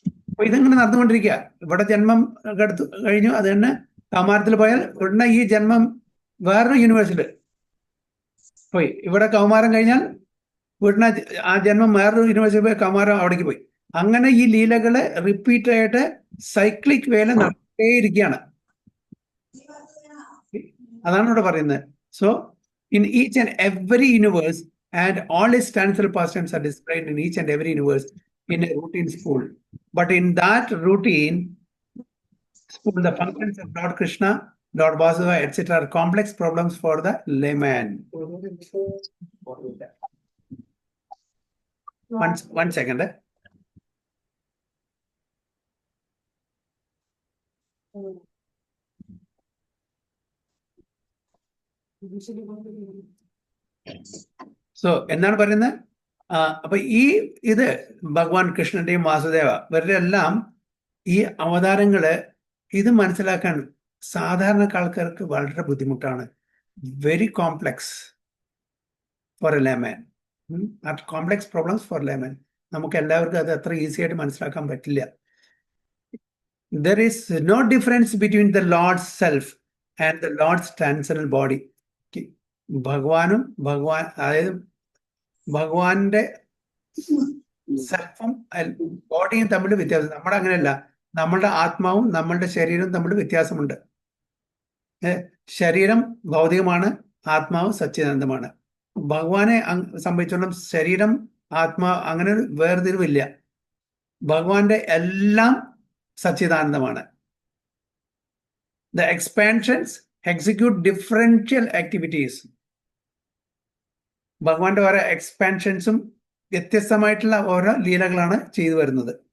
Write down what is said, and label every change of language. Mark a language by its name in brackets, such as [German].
[Malayalam] അപ്പൊ ഇതിങ്ങനെ നടന്നുകൊണ്ടിരിക്കുക. ഇവിടെ ജന്മം എടുത്തു കഴിഞ്ഞു, അത് തന്നെ കൗമാരത്തിൽ പോയാൽ ഉടനെ ഈ ജന്മം വേറൊരു യൂണിവേഴ്സിൽ പോയി. ഇവിടെ കൗമാരം കഴിഞ്ഞാൽ ഉടനെ ആ ജന്മം വേറൊരു യൂണിവേഴ്സിൽ പോയി, കൗമാരം അവിടേക്ക് പോയി. അങ്ങനെ ഈ ലീലകള് റിപ്പീറ്റ് ആയിട്ട് സൈക്ലിക് വേല നടത്തിയിരിക്കുകയാണ്. അതാണ് ഇവിടെ പറയുന്നത്. [English] So in each and every universe, and all his transcendental pastimes are displayed in each and every universe in a routine spool. But in that routine, The functions of Lord Krishna, Lord Vasudeva, etc. are complex problems for the layman. One second. [Malayalam] So എന്താണ് പറയുന്നത്? അപ്പൊ ഇത് ഭഗവാൻ കൃഷ്ണന്റെയും വാസുദേവ ഇവരുടെ എല്ലാം ഈ അവതാരങ്ങള് ഇത് മനസ്സിലാക്കാൻ സാധാരണ ആൾക്കാർക്ക് വളരെ ബുദ്ധിമുട്ടാണ്. [English] Very complex for a layman. Complex problems for layman. [Malayalam] നമുക്ക് എല്ലാവർക്കും അത് അത്ര ഈസി ആയിട്ട് മനസ്സിലാക്കാൻ പറ്റില്ല. [English] There is no difference between the Lord's self and the Lord's transcendental body. [Malayalam] ഭഗവാനും അതായത് ഭഗവാന്റെ സെൽഫും ബോഡിയും തമ്മിൽ വ്യത്യാസം. നമ്മുടെ അങ്ങനെയല്ല. നമ്മളുടെ ആത്മാവും നമ്മളുടെ ശരീരവും തമ്മിൽ വ്യത്യാസമുണ്ട്. ശരീരം ഭൗതികമാണ്, ആത്മാവ് സച്ചിദാനന്ദമാണ്. ഭഗവാനെ സംബന്ധിച്ചോളം ശരീരം ആത്മാ അങ്ങനെ ഒരു വേർതിരിവില്ല. ഭഗവാന്റെ എല്ലാം സച്ചിദാനന്ദമാണ്. [English] The expansions execute differential activities. [Malayalam] ഭഗവാന്റെ ഓരോ എക്സ്പാൻഷൻസും വ്യത്യസ്തമായിട്ടുള്ള ഓരോ ലീലകളാണ് ചെയ്തു വരുന്നത്.